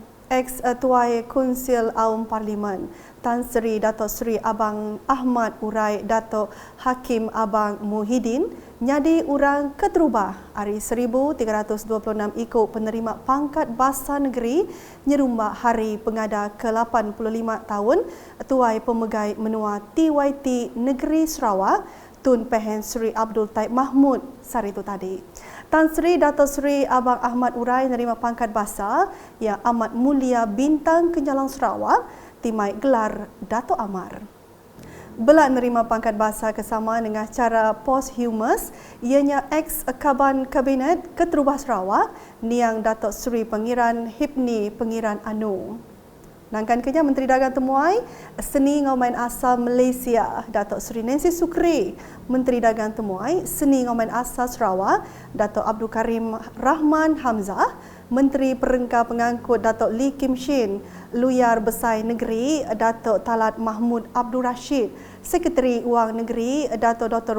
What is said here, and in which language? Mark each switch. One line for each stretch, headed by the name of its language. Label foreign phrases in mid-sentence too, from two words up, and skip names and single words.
Iban: Ex-Tuai Konsil Awam Parlimen Tan Sri Dato' Sri Abang Ahmad Urai Dato' Hakim Abang Muhyiddin nyadi urang keterubah hari 1326 ikut penerima pangkat Bahasa Negeri nyerumbak hari pengada ke-85 tahun Tuai Pemegai Menua TYT Negeri Sarawak Tun Pehen Sri Abdul Taib Mahmud sari itu tadi. Tan Sri Dato' Sri Abang Ahmad Urai menerima pangkat bahasa yang amat mulia Bintang Kenyalang Sarawak timai gelar Dato' Amar. Belak menerima pangkat bahasa kesama dengan cara posthumous ianya ex-Kaban Kabinet Keterubah Sarawak Niang Dato' Sri Pengiran Hipni Pengiran Anu. Nangkan kenya Menteri Dagang Temuai Seni Ngomain Asal Malaysia Dato' Sri Nancy Sukri, Menteri Dagang Temuai Seni Ngomain Asal Sarawak Dato' Abdul Karim Rahman Hamzah, Menteri Perengkar Pengangkut Dato' Lee Kim Shin, Luyar Besar Negeri Dato' Talat Mahmud Abdul Rashid, Sekretari Wang Negeri Dato' Dr.